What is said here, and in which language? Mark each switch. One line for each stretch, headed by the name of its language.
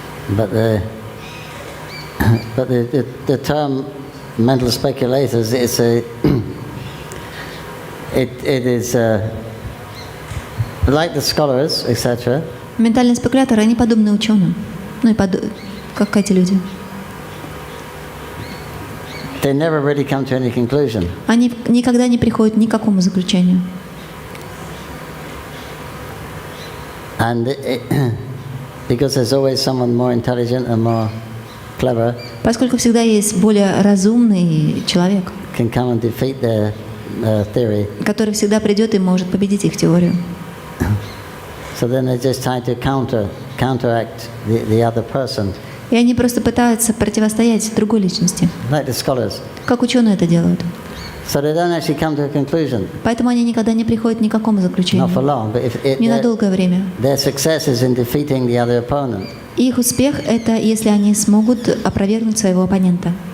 English: But the term mental speculators is it is like the scholars, etc.
Russian: Ментальные спекуляторы, они подобны ученым. Ну и как эти люди.
English: They never really come to any conclusion.
Russian: Они никогда не приходят ни к какому заключению.
English: And because there's always someone more intelligent and more clever,
Russian: поскольку всегда есть более разумный человек,
English: can come and defeat their theory.
Russian: который всегда придет и может победить их теорию.
English: So then they just try to counteract the other person.
Russian: И они просто пытаются противостоять другой личности,
English: Like the scholars.
Russian: как ученые это делают.
English: So they don't actually come to a conclusion.
Russian: Поэтому они никогда не приходят ни к какому заключению.
English: Not for long, but
Russian: Не на долгое время.
English: their success is in defeating the other opponent.
Russian: И их успех — это если они смогут опровергнуть своего оппонента.